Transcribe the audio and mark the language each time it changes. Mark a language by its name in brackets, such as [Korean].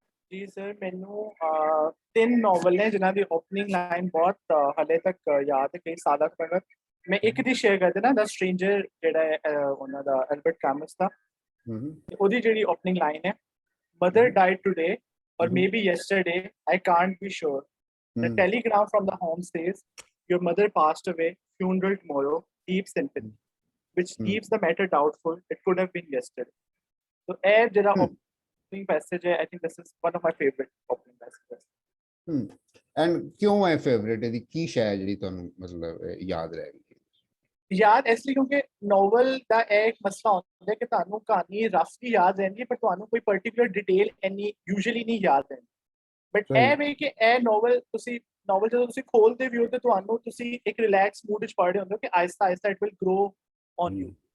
[Punjabi] ਜੀ ਸਰ ਮੈਨੂੰ 3 ਨੋਵਲ ਨੇ ਜਿਨ੍ਹਾਂ ਦੀ ਓਪਨਿੰਗ ਲਾਈਨ ਬਹੁਤ ਹਲੇ ਤੱਕ ਯਾਦ ਹੈ। ਕਈ ਸਾਲਾਂ ਤੱਕ ਮੈਂ ਇੱਕ ਦੀ ਸ਼ੇਅਰ ਕਰਦੇ ਨਾ, ਦ ਸਟ੍ਰੇਂਜਰ ਜਿਹੜਾ ਹੈ ਉਹਨਾਂ ਦਾ ਐਲਬਰਟ ਕੈਮਸ ਦਾ, ਉਹਦੀ ਜਿਹੜੀ ਓਪਨਿੰਗ ਲਾਈਨ ਹੈ, [English] Mother died today or maybe yesterday, I can't be sure. The telegram from the home says, your mother passed away, funeral tomorrow, deep sympathy, which leaves the matter doubtful. It could have been yesterday. So [Punjabi] ਇਹ ਜਿਹੜਾ [English] opening passage [Hindi] hai, [English] I think this is one of my favorite opening passages. [Punjabi] And ਕਿਉਂ ਹੈ favourite, ਇਹਦੀ ਕੀ ਸ਼ੈ ਹੈ ਜਿਹੜੀ ਤੁਹਾਨੂੰ ਮਤਲਬ ਯਾਦ ਰਹਿ ਗਈ? ਯਾਦ ਇਸ ਲਈ ਕਿਉਂਕਿ ਨੋਵਲ ਦਾ ਇਹ ਇੱਕ ਮਸਲਾ ਹੁੰਦਾ ਕਿ ਤੁਹਾਨੂੰ ਕਹਾਣੀ ਰਫਲੀ ਯਾਦ ਰਹਿੰਦੀ ਹੈ ਪਰ ਤੁਹਾਨੂੰ ਕੋਈ ਪਾਰਟਿਕੂਲਰ ਡਿਟੇਲ ਇੰਨੀ ਯੂਜੂਅਲੀ ਨਹੀਂ ਯਾਦ ਰਹਿੰਦੀ। ਬਟ ਇਹ ਵੇ ਕਿ ਇਹ ਨੋਵਲ ਜਦੋਂ ਤੁਸੀਂ ਖੋਲਦੇ ਵੀ ਹੋ ਤੇ ਤੁਹਾਨੂੰ ਤੁਸੀਂ ਇੱਕ ਰਿਲੈਕਸ ਮੂਡ ਵਿੱਚ ਪੜ੍ਹ ਰਹੇ ਹੁੰਦੇ ਹੋ ਕਿ ਆਹਿਸਤਾ ਆਹਿਸਤਾ [English] It will grow on you.